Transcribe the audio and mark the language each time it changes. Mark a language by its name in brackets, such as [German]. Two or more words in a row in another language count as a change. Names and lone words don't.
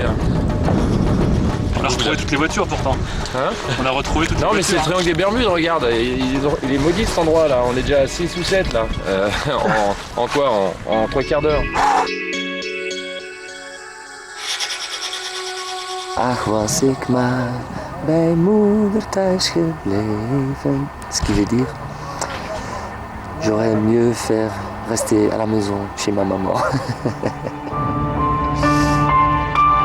[French] On a retrouvé toutes les voitures pourtant. Hein? On a retrouvé toutes les voitures. Non mais c'est le Triangle des Bermudes, regarde, il est maudit cet endroit là, on est déjà à 6 ou 7 là. En quoi? En 3 quarts d'heure. [Dutch] Ach, was ik maar bij moeder thuis gebleven. [French] Ce qui veut dire, j'aurais mieux faire rester à la maison chez ma maman.